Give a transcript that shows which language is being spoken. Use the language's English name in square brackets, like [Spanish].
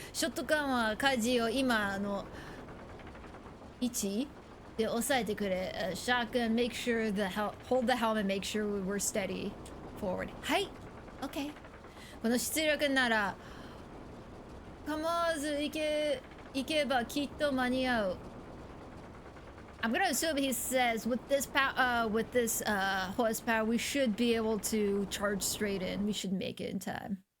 [Japanese] ショットガンは舵を今の位置で押さえてくれ。 [English] Shotgun, make sure hold the helmet, make sure we're steady forward. [Japanese] はい、OK。この出力なら構わず行けばきっと間に合う。 [English] I'm gonna assume he says with this horsepower, we should be able to charge straight in. We should make it in time.